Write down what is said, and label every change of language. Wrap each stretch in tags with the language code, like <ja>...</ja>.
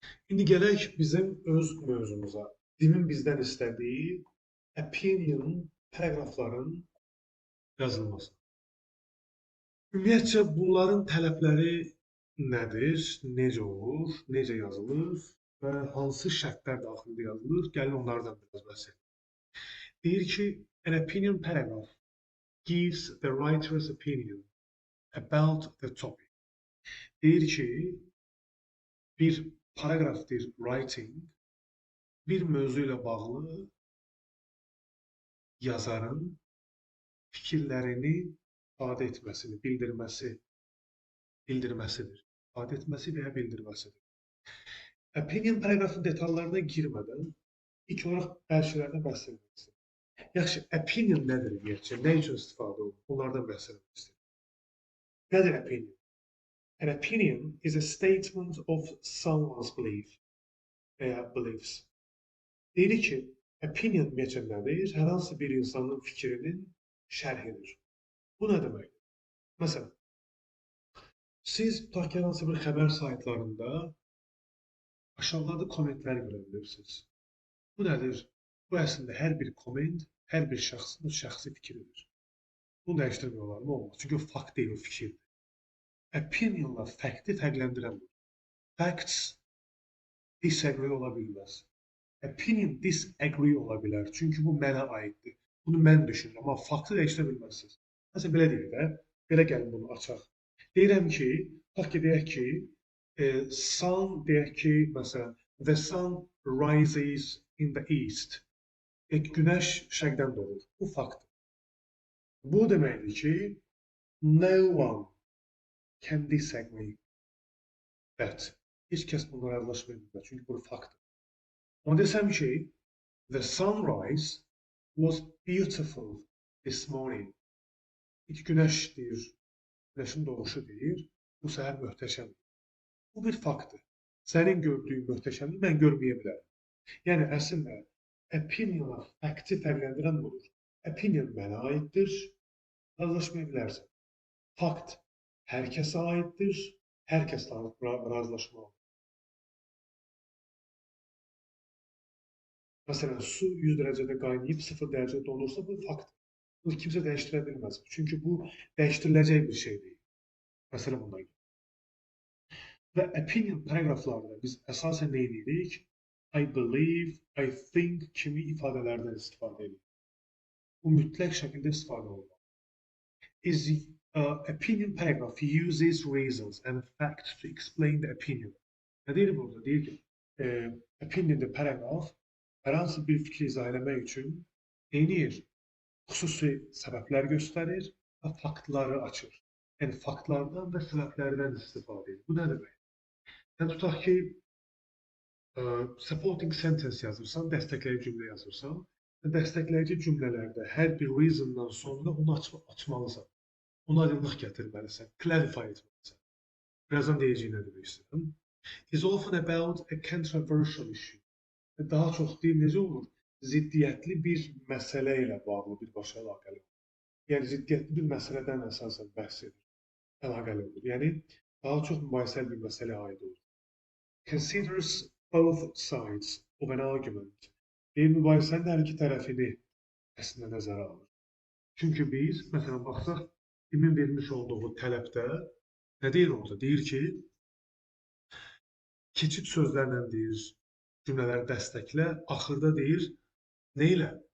<az>İndi gələk bizim öz mövzumuza. Dimin bizdən istədiyi opinion paragrafların yazılması. Ümumiyyətcə, bunların tələbləri nədir? Necə olur? Necə yazılır? Və hansı şərtlər daxilində yazılır? Gəlin onlardan biraz bəhs edelim. Deyir ki,</az> <en>an opinion paragraph gives the writer's opinion about the topic.</en> <az>Deyir ki, bir paragrafdır writing, bir mövzu ilə bağlı yazarın fikirlərini ifadə etməsini, bildirməsidir. İfadə etməsi və ya bildirməsidir. Opinion paragrafın detallarına girmədən ilk olaraq bəzi şeylərdən bəhs etmək istəyirəm. Yaxşı, opinion nədir ümumiyyətcə? Nə üçün istifadə olunur? Bunlardan bəhs etmək istəyirəm. Nədir opinion?</az> <en>An opinion is a statement of someone's belief veya beliefs.</en> <az>Deyirik ki, opinion ümumiyyətcə nədir? Hər hansı bir insanın fikrinin şərhidir. Bu nə deməkdir? Məsələn, siz tutaq ki, hər hansı bir xəbər saytlarında aşağıda kommentlər görə bilirsiniz. Bu nədir? Bu əslində hər bir komment, hər bir şəxsin şəxsi fikridir. Bunu dəyişdirmək olar mı? Olmaz. Çünki o fakt deyil, o fikirdir. Opinionla fact'i fərqləndirən bu. Facts disagree ola bilməz. Opinion disagree ola bilər. Çünki bu mənə aiddir. Bunu mən düşünürəm, amma faktı dəyişdirə bilməzsiniz. Məsələn, belə deyək də, belə gəlin bunu açaq. Deyirəm ki, tutaq ki, deyək ki, sun deyək ki, məsələn,</az> <en>the sun rises in the east.</en> <az>Günəş şərqdən doğur. Bu faktdır. Bu deməkdir ki,</az> <en>no one can disagree that.</en> <az>Heç kəs bunlara razılaşmaya bilməz. Çünki bu faktdır. Amma desəm ki,</az> <en>the sunrise was beautiful this morning.</en> <az>İlk günəş deyir, günəşin doğuşu deyir, bu səhər möhtəşəmdir. Bu bir faktdır. Sənin gördüyün möhtəşəmliyi mən görməyə bilərəm. Yəni, əslində, opinionla fact'i fərqləndirən budur. Opinion mənə aiddir, razılaşmaya bilərsən. Fakt hər kəsə aiddir, hər kəslə razılaşmalıdır. Məsələn, su 100 dərəcədə qaynayıb 0 dərəcədə donursa, bu faktdır. Bunu kimsə dəyişdirə bilməz. Çünki bu dəyişdiriləcək bir şey deyil. Məsələ bundan gəlir. Və opinion paragraflarda biz əsasən nə edirik?</az> <en>I believe, I think</en> <az>kimi ifadələrdən istifadə edirik. Bu mütləq şəkildə istifadə olunur.</az> <en>Is opinion paragraph uses reasons and facts to explain the opinion.</en> <az>Nə deyir burada? Deyir ki, opinion the paragraph hər hansı bir fikri izah eləmək üçün neyir? Xüsusi səbəblər göstərir və faktları açır. Yəni, faktlardan və səbəblərdən istifadə edir. Bu nə demək? Yəni, tutaq ki, supporting sentence yazırsan, dəstəkləyici cümlə yazırsan və dəstəkləyici cümlələrdə hər bir reasondan sonra onu açmalısan. Ona aydınlıq gətirməlisən, clarify etməlisən. Birazdan deyəcəyim nə demək istəyirəm.</az> <en>Is often about a controversial issue.</en> <az>Daha çox deyil, necə olur? Ziddiyyətli bir məsələ ilə bağlı birbaşa əlaqəli olur. Yəni, ziddiyyətli bir məsələdən əsasən bəhs edir, əlaqəli olur. Yəni, daha çox mübahisəli bir məsələyə aid olur.</az> <en>Considers both sides of an argument.</en> <az>Mübahisənin hər iki tərəfini əslində nəzərə alır. Çünki biz, məsələn, baxsaq, kimin vermiş olduğu tələbdə nə deyir orada? Deyir ki, keçid sözlərlə deyir, cümlələri dəstəklə, axırda deyir, nə ilə?</az>